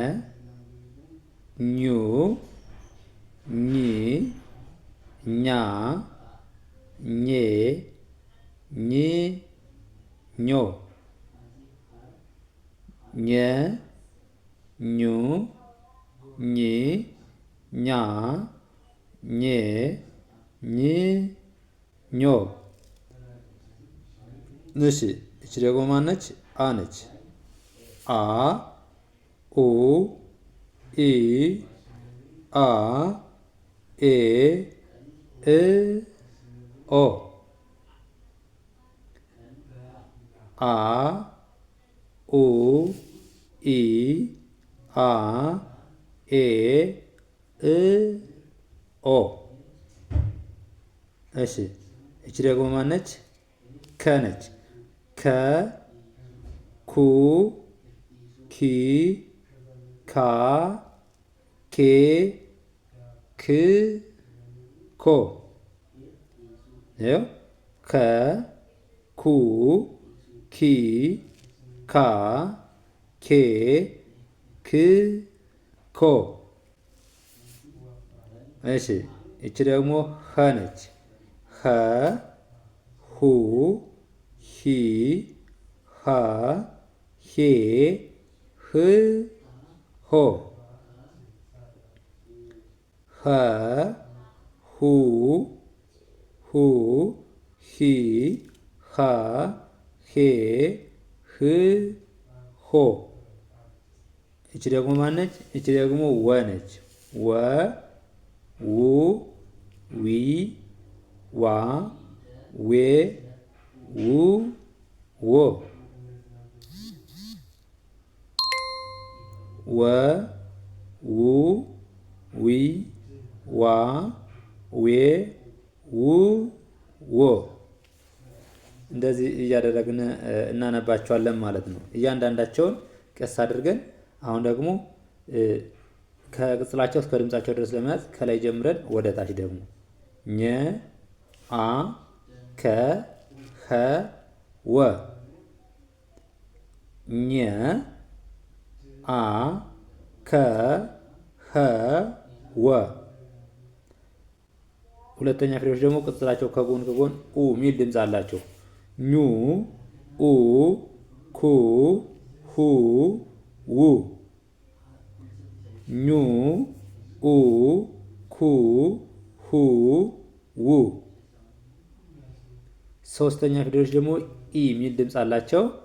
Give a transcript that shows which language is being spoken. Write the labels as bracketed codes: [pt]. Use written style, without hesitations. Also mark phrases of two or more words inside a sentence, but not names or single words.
[am] ኙ፣ ኚ፣ ኛ፣ ኜ፣ ኚ፣ ኞ፣ ኘ፣ ኙ፣ ኚ፣ ኛ፣ ኜ፣ ኚ፣ ኞ። እሺ እቺ ደግሞ ማነች? አ ነች። አ፣ ኡ፣ ኢ፣ አ፣ ኤ፣ እ፣ ኦ። አ፣ ኡ፣ ኢ፣ አ፣ ኤ፣ እ፣ ኦ። እሺ እቺ ደግሞ ማነች? ከ ነች። ከ፣ ኩ፣ ኪ፣ ካ፣ ኬ፣ ክ፣ ኮ። ይኸው ከ፣ ኩ፣ ኪ፣ ካ፣ ኬ፣ ክ፣ ኮ። እሺ እቺ ደግሞ ኸ ነች። ኸ፣ ሁ፣ ሂ፣ ሃ፣ ሄ፣ ህ፣ ሆ። ኸ፣ ሁ፣ ሁ፣ ሂ፣ ሃ፣ ሄ፣ ህ፣ ሆ። እቺ ደግሞ ማነች? እቺ ደግሞ ወ ነች። ወ፣ ው፣ ዊ፣ ዋ፣ ዌ፣ ው፣ ዎ። ወ፣ ው፣ ዊ፣ ዋ፣ ዌ፣ ው፣ ዎ። እንደዚህ እያደረግን እናነባቸዋለን ማለት ነው። እያንዳንዳቸውን ቀስ አድርገን አሁን ደግሞ ከቅጽላቸው እስከ ድምጻቸው ድረስ ለመያዝ ከላይ ጀምረን ወደ ታች ደግሞ ኘ፣ አ፣ ከ፣ ኸ፣ ወ። ኘ፣ አ፣ ከ፣ ኸ፣ ወ። ሁለተኛ ፊደሎች ደግሞ ቅጽላቸው ከጎን ከጎን ኡ ሚል ድምጽ አላቸው። ኙ፣ ኡ፣ ኩ፣ ሁ፣ ው። ኙ፣ ኡ፣ ኩ፣ ሁ፣ ው። ሶስተኛ ፊደሎች ደግሞ ኢ ሚል ድምጽ አላቸው።